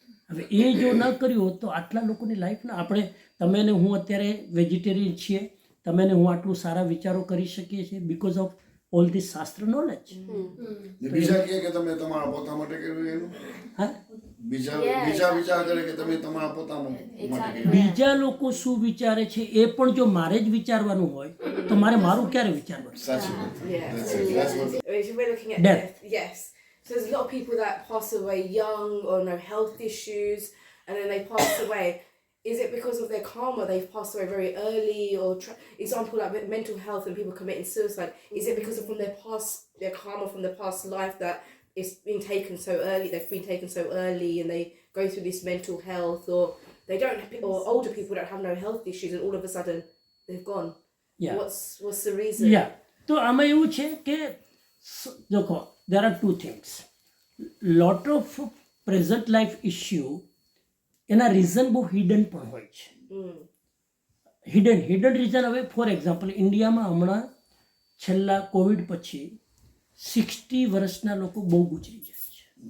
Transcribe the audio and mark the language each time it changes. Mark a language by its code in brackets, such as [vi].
[gu] હવે એ જો ન કર્યું હોત તો આટલા લોકોની લાઈફના આપણે, તમે ને હું અત્યારે વેજીટેરિયન છીએ, તમે ને હું આટલું સારા વિચારો કરી શકીએ છીએ [en] because of all this [gu] શાસ્ત્ર નોલેજ. ને બીજા કહે કે તમે તમારા પોતા માટે કર્યું એનું, હા, બીજા વિચાર કરે કે તમે તમારા પોતા માટે કર્યું. બીજા લોકો શું વિચારે છે એ પણ જો મારે જ વિચારવાનું હોય તો મારે મારું ક્યારે વિચારવાનું? સાચી વાત. [en] Yeah. That's it. That's what If we're looking at Death. death, yes. So there's a lot of people that pass away young or no health issues, and then they pass away. Is it because of their karma they've passed away very early, or example like with mental health and people committing suicide? Is it because of from their karma from their past life that it's been taken so early? They've been taken so early, and they go through this mental health, or they don't, or older people don't have no health issues, and all of a sudden they've gone. Yeah. What's the reason? [gu] યા તો આમાં એવું છે કે દેખો, [en] there are two things. Lot of present life issue [gu] એના reason બહુ hidden પણ હોય છે. Hidden reason. હવે ફોર એક્ઝામ્પલ ઇન્ડિયામાં હમણાં છેલ્લા કોવિડ પછી 60 વર્ષના લોકો બહુ ગુજરી જાય છે.